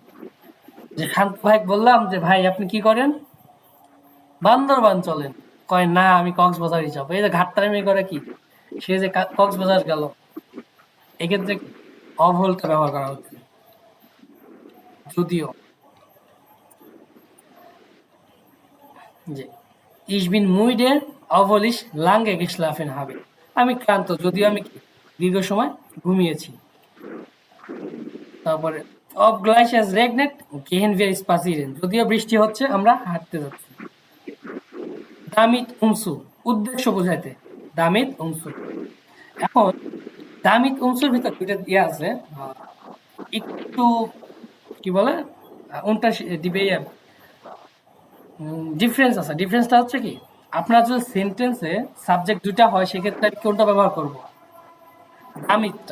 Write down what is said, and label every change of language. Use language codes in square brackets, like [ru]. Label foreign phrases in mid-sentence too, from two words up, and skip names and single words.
[bn] যে শান্ত ভাই বললাম যে ভাই আপনি কি করেন, বান্দরবান চলেন, কয় না আমি কক্সবাজারই যাবো, এই যে ঘাটতারামি করে কি, সে যে কক্সবাজার গেল, এক্ষেত্রে অভলটা ব্যবহার করা হচ্ছে। যদিও, যে [de] ich bin müde obwohl ich lange geschlafen habe, [bn] আমি ক্লান্ত যদিও আমি দীর্ঘ সময় ঘুমিয়েছি। [de] তারপরে obgleich es regnet gehen wir spazieren, [bn] যদিও বৃষ্টি হচ্ছে আমরা হাঁটতে যাচ্ছি। [de] damit umzu, [bn] উদ্দেশ্য বোঝাইতে, [de] damit umzu। [bn] এখন [de] damit umzu [bn] র ভিতর দুইটা ইয়ে আছে, একটু কি বলে উনটা দিবে ডিফারেন্স আছে। ডিফারেন্সটা হচ্ছে কি, আপনার যদি সেন্টেন্সে সাবজেক্ট দুইটা হয় সেক্ষেত্রে আমি কোনটা ব্যবহার করব, দামিতটা।